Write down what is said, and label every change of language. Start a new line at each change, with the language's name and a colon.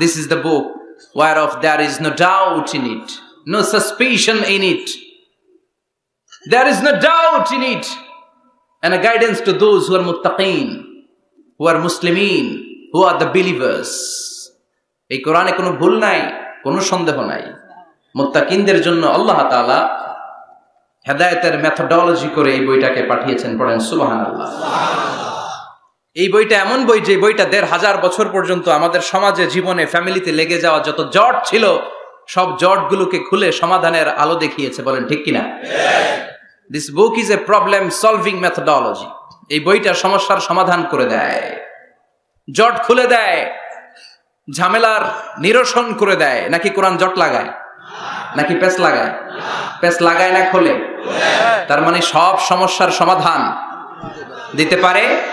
English: This is the book whereof there is no doubt in it, no suspicion in it. There is no doubt in it, and a guidance to those who are muttaqin, who are muslimin, who are the believers.
Bangla: এই কোরআনে কোনো ভুল নাই, কোনো সন্দেহ নাই। মুত্তাকিনদের জন্য আল্লাহ তাআলা হেদায়েতের মেথোডোলজি করে এই বইটাকে পাঠিয়েছেন। পড়েন সুবহানাল্লাহ। এই বইটা এমন বই, যে বইটা 1500 বছর পর্যন্ত আমাদের সমাজে, জীবনে, ফ্যামিলিতে লেগে যাওয়া যত জট ছিল সব জটগুলোকে খুলে সমাধানের আলো দেখিয়েছে। বলেন ঠিক কিনা?
English: This book is a problem solving methodology.
Bangla: এই বইটা সমস্যার সমাধান করে দেয়, জট খুলে দেয়, ঝামেলার নিরসন করে দেয়। নাকি কোরআন জট লাগায়? নাকি পেঁচ লাগায়? পেঁচ লাগায় না, খোলে। তার মানে সব সমস্যার সমাধান দিতে পারে।